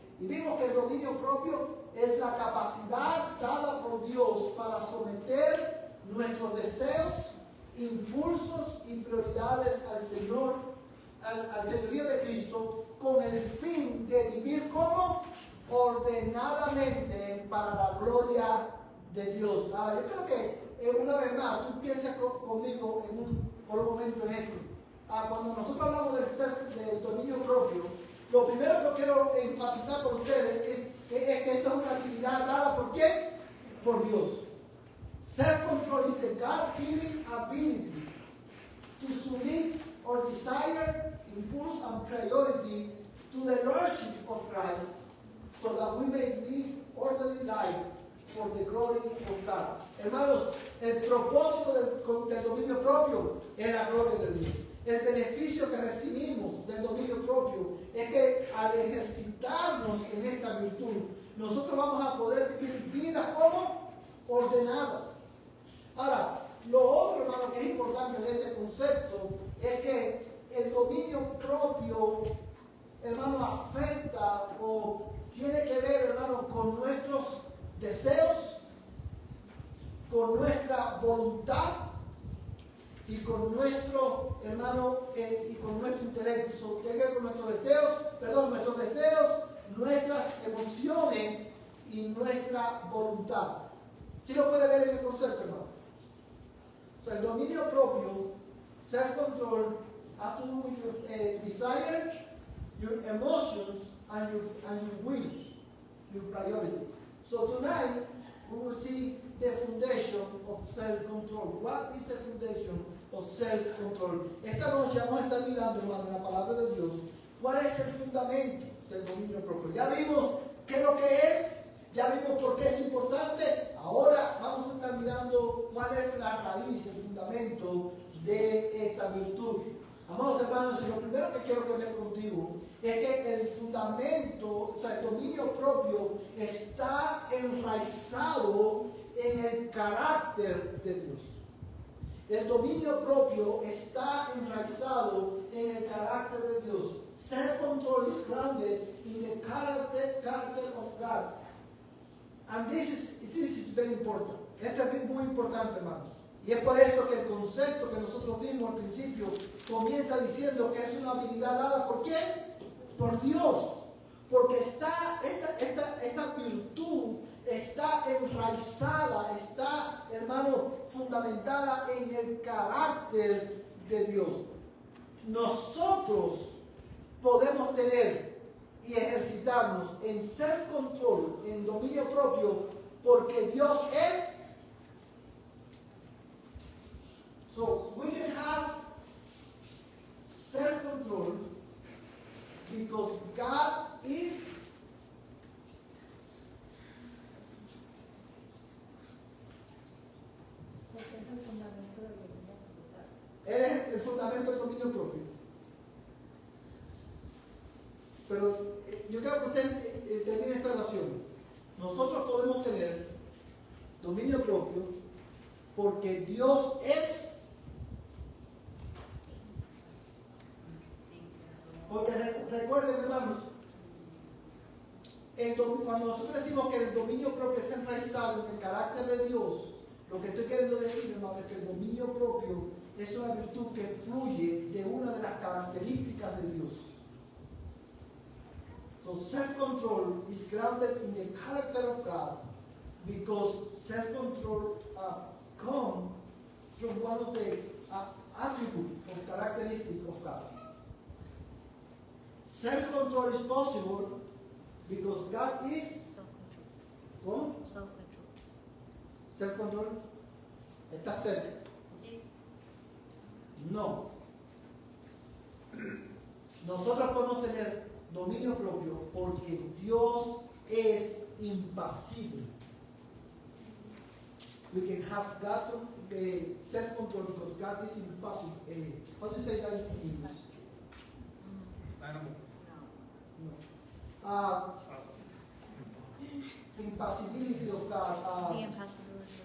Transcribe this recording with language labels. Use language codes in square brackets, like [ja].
[es] Y vimos que el dominio propio es la capacidad dada por Dios para someter nuestros deseos, impulsos y prioridades al Señor, al señorío de Cristo, con el fin de vivir como ordenadamente para la gloria de Dios. Yo creo que una vez más, tú piensas conmigo por un momento en esto. Cuando nosotros hablamos del dominio propio, lo primero que quiero enfatizar con ustedes es que esto es una habilidad dada ¿por qué? Por Dios. [en] Self-control is the God-given ability to submit our desire, impulse, and priority to the Lordship of Christ, so that we may live orderly life for the glory of God. [es] Hermanos, el propósito del dominio propio es la gloria de Dios. El beneficio que recibimos del dominio propio es que al ejercitarnos en esta virtud, nosotros vamos a poder vivir vidas como ordenadas. Ahora, lo otro, hermano, que es importante de este concepto es que el dominio propio, hermano, afecta o tiene que ver, hermano, con nuestros deseos, con nuestra voluntad y con nuestro, hermano, y con nuestro intelecto. Tiene que ver con nuestros deseos, nuestras emociones y nuestra voluntad. ¿Sí lo puede ver en el concepto, hermano? O sea, el dominio propio, [en] self-control, has to do with your desire, your emotions, and your wish, your priorities. So tonight, we will see the foundation of self-control. What is the foundation of self-control? [es] Esta noche vamos a estar mirando, hermano, en la palabra de Dios, cuál es el fundamento del dominio propio. Ya vimos qué es lo que es, ya vimos por qué es importante. Ahora vamos a estar mirando cuál es la raíz, el fundamento de esta virtud. Amados hermanos, y lo primero que quiero ver contigo es que el fundamento, o sea, el dominio propio está enraizado en el carácter de Dios. El dominio propio está enraizado en el carácter de Dios. [en] Self-control is grounded in the character of God. And this is very important. [es] Esto es muy importante, hermanos. Y es por eso que el concepto que nosotros dimos al principio comienza diciendo que es una habilidad dada ¿por quién? Por Dios. Porque esta virtud está enraizada, está, hermano, fundamentada en el carácter de Dios. Nosotros podemos tener y ejercitarnos en self-control, en dominio propio, porque Dios es. [en] So we can have self-control because God is. [es] Porque es el fundamento del dominio propio. Él es el fundamento del dominio propio. Pero yo quiero que usted termine esta oración. Nosotros podemos tener dominio propio porque Dios es. Porque recuerden, hermanos, cuando nosotros decimos que el dominio propio está enraizado en el carácter de Dios, lo que estoy queriendo decir, hermano, es que el dominio propio es una virtud que fluye de una de las características de Dios. [en] So self-control is grounded in the character of God because self-control comes from one of the attributes or characteristics of God. Self-control is possible because God is Self-control. [es] ¿cómo? [en] Self-control. Self-control. [es] ¿Está cerca? No. Nosotros podemos tener dominio propio porque Dios es impasible. [en] We can have God self-control because God is impassible. How do you say that in English? Animal. No. Impassibility of God. The impassibility.